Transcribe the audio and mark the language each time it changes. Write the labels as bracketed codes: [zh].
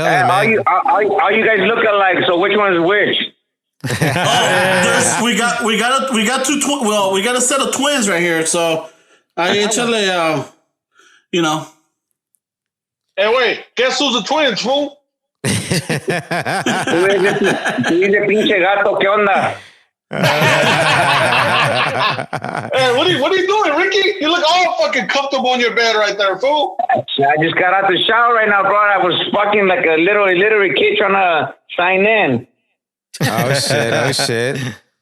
[en] man. all you guys look alike. So which one is which? We got two twins. Well, we got a set of twins right here. So I actually, you know. Hey, wait. Guess who's the twins, fool? [es] Tú dices pinche gato, ¿qué onda? [en] Hey, what are you doing, Ricky? You look all fucking comfortable in your bed right there, fool. I just got out the shower right now, bro. I was fucking like a little kid trying to sign in. Oh shit.